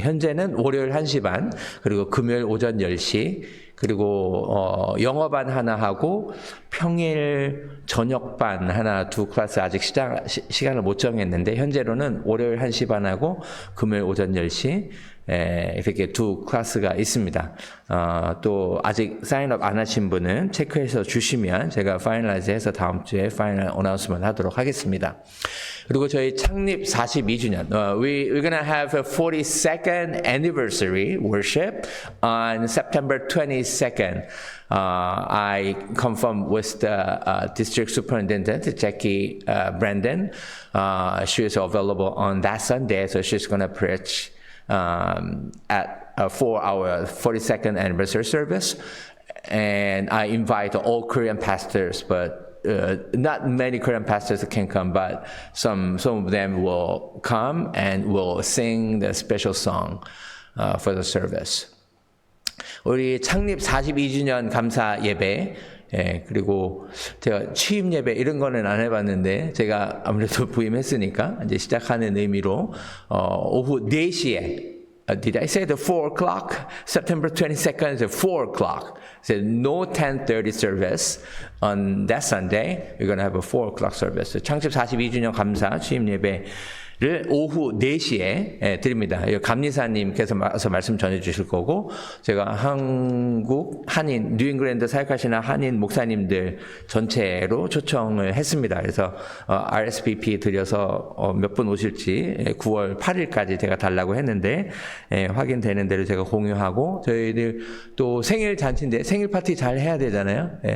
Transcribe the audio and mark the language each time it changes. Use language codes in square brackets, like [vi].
[ko] 현재는 월요일 1시 반, 그리고 금요일 오전 10시, 그리고 영어반 하나 하고 평일 저녁반 하나 두 클래스 아직 시간을 못 정했는데 현재로는 월요일 1시 반하고 금요일 오전 10시 이렇게 두 클래스가 있습니다. 또 아직 사인업 안 하신 분은 체크해서 주시면 제가 파이널라이즈 해서 다음 주에 파이널 어나운스먼트 하도록 하겠습니다. 그리고 저희 창립 42주년, [en] we're gonna have a 42nd anniversary worship on September 22nd. I confirmed with the district superintendent, Jackie Brandon. She is available on that Sunday, so she's gonna preach for our 42nd anniversary service. And I invite all Korean pastors, but not many Korean pastors can come, but some of them will come and will sing the special song for the service. [ko] 우리 창립 42주년 감사 예배, 그리고 제가 취임 예배 이런 거는 안 해봤는데 제가 아무래도 부임했으니까 이제 시작하는 의미로 오후 4시에 [en] did I say the 4 o'clock? September 22nd is 4 o'clock. So no 10:30 service on that Sunday. We're going to have a 4 o'clock service. [ko] So 창립 42주년 감사 취임 예배를 오후 4시에 드립니다. 감리사님께서 말씀 전해 주실 거고, 제가 한국 한인, 뉴잉글랜드 사역하시는 한인 목사님들 전체로 초청을 했습니다. 그래서 RSVP 드려서 몇 분 오실지 9월 8일까지 제가 달라고 했는데 확인되는 대로 제가 공유하고, 저희들 또 생일 잔치인데 생일 파티 잘 해야 되잖아요.